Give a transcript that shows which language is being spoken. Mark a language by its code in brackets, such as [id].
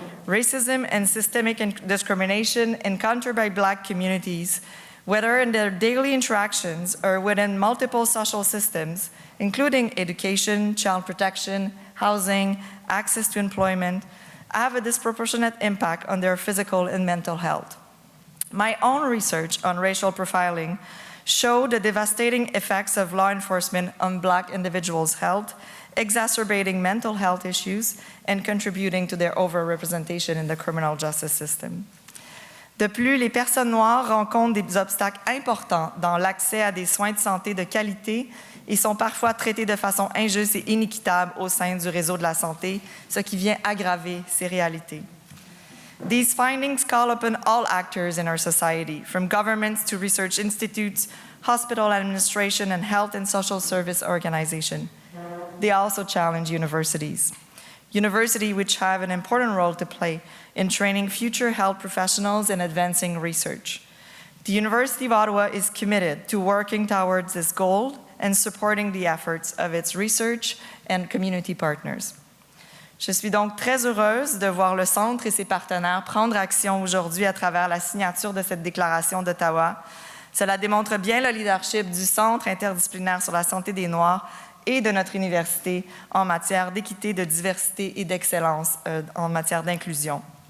[en] Racism and systemic discrimination encountered by Black communities, whether in their daily interactions or within multiple social systems, including education, child protection, housing, access to employment, have a disproportionate impact on their physical and mental health. My own research on racial profiling showed the devastating effects of law enforcement on Black individuals' health, exacerbating mental health issues and contributing to their overrepresentation in the criminal justice system. [fr] De plus, les personnes noires rencontrent des obstacles importants dans l'accès à des soins de santé de qualité et sont parfois traitées de façon injuste et inéquitable au sein du réseau de la santé, ce qui vient aggraver ces réalités. [en] These findings call upon all actors in our society, from governments to research institutes, hospital administration, and health and social service organizations. They also challenge universities. Universities which have an important role to play in training future health professionals and advancing research. The University of Ottawa is committed to working towards this goal and supporting the efforts of its research and community partners. [fr] Je suis donc très heureuse de voir le Centre et ses partenaires prendre action aujourd'hui à travers la signature de cette déclaration d'Ottawa. Cela démontre bien le leadership du Centre interdisciplinaire sur la santé des Noirs et de notre université en matière d'équité, de diversité et d'excellence en matière d'inclusion.